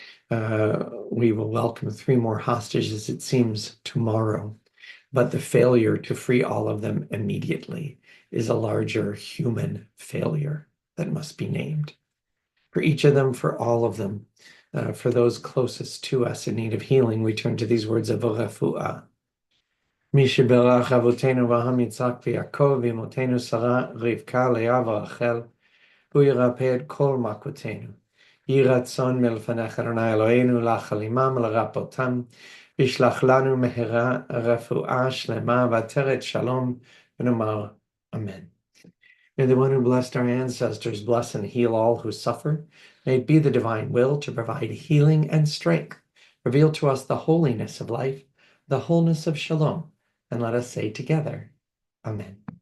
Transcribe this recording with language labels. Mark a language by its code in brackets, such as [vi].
[en] We will welcome 3 more hostages, it seems, tomorrow. But the failure to free all of them immediately is a larger human failure that must be named. For each of them, for all of them, for those closest to us in need of healing, we turn to these words of refuah. [he] מי שברך אבותינו אברהם יצחק ויעקב ואמותינו שרה רבקה לאה ורחל הוא ירפא את כל מכותינו. יהי רצון מלפניך אדוני אלוהינו להחל עמם ולרפאותם וישלח לנו מהרה רפואה שלמה ועטרת שלום ונאמר Amen. [en] May the one who blessed our ancestors bless and heal all who suffer. May it be the divine will to provide healing and strength. Reveal to us the holiness of life, the wholeness of shalom, and let us say together, Amen.